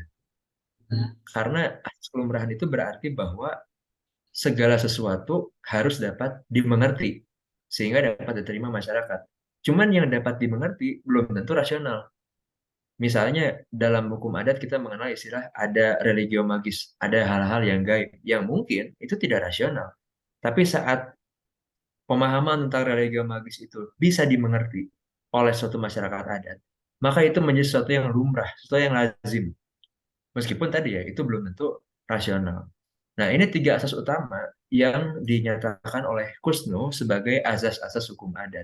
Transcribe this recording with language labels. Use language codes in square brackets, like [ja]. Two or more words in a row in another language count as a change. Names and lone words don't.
[id] Karena asas kelumrahan itu berarti bahwa segala sesuatu harus dapat dimengerti sehingga dapat diterima masyarakat. Cuman yang dapat dimengerti belum tentu rasional. Misalnya dalam hukum adat kita mengenal istilah ada [la] religio magis, [id] ada hal-hal yang gaib yang mungkin itu tidak rasional. Tapi saat pemahaman tentang [la] religio magis [id] itu bisa dimengerti oleh suatu masyarakat adat, maka itu menjadi sesuatu yang lumrah, sesuatu yang lazim. Meskipun tadi ya itu belum tentu rasional. Nah, ini tiga asas utama yang dinyatakan oleh Kusno sebagai asas-asas hukum adat.